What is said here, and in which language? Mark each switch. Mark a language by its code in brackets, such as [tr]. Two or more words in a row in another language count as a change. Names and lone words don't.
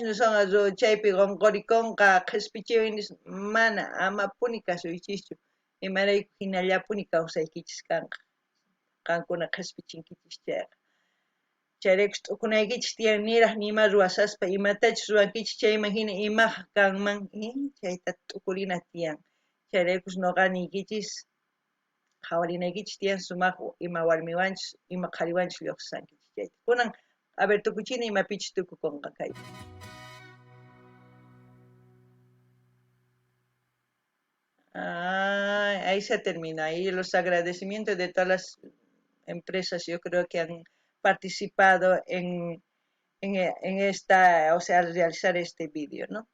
[qu] nusuqa chaypi qonqorikunqa qhispichiwan nis mana amapuni kasuychischu imarayku hinallapuni kawsaykichis kanqa qankuna qhispichinkichis chayqa chayraykus t'ukunaykichis tiyan niraq nima ruwasaspa imatachus ruwankichis chayman hina imaqa kanman chayta t'ukurina tiyan chayraykus noqaniykichis qhawarinaykichis tiyan sumaq ima warmiwanchis ima qhariwanchis lluqsisankichis chayta kunan [es] a ver [qu] tukuchina imapichis tukukunqa kayta. [es] Ahí se termina. Ahí los agradecimientos de todas las empresas, yo creo que han participado en esta, o sea, al realizar este vídeo, ¿no?